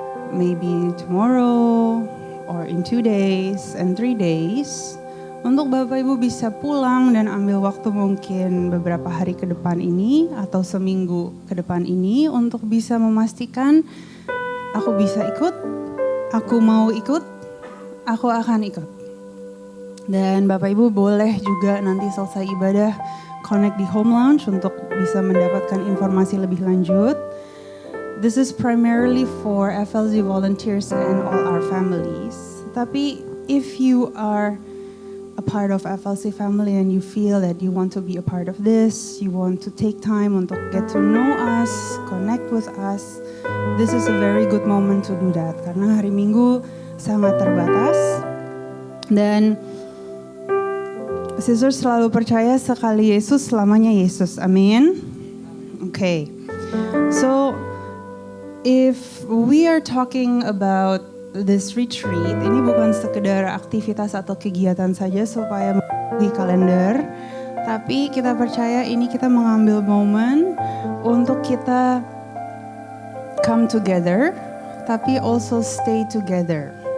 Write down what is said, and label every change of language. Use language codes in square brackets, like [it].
[en] Maybe tomorrow or in 2 days and 3 days. [id] Untuk Bapak Ibu bisa pulang dan ambil waktu mungkin beberapa hari ke depan ini atau seminggu ke depan ini untuk bisa memastikan aku bisa ikut, aku mau ikut, aku akan ikut. Dan Bapak Ibu boleh juga nanti selesai ibadah connect di Home Lounge untuk bisa mendapatkan informasi lebih lanjut. [en] This is primarily for FLZ volunteers and all our families. [id] Tapi [en] if you are a part of FLC family and you feel that you want to be a part of this, you want to take time [id] untuk [en] get to know us, connect with us, this is a very good moment to do that. [id] Karena hari Minggu sangat terbatas dan Sister selalu percaya sekali Yesus selamanya Yesus. Amin. Okay. [en] So if we are talking about this retreat, [id] ini bukan sekedar aktivitas atau kegiatan saja supaya di kalender, tapi kita percaya ini kita mengambil momen untuk kita [en] come together, [id] tapi [en] also stay together.